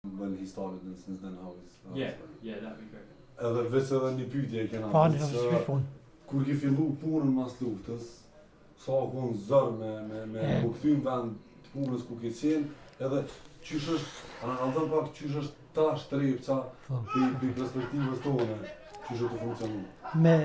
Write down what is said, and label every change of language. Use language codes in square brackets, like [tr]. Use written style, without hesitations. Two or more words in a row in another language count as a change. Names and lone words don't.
[sq] Bën historien [en] since then how is Yeah, that'd be great. [sq] Edhe veç edhe një pyetje e kena. Kur ke fillu punën mas luftës, sa kon zor me u kthym vend të punës ku ke qenë, edhe qysh është, analizon pak qysh është tash Trepça për perspektivës tone, qysh do të funksionojë.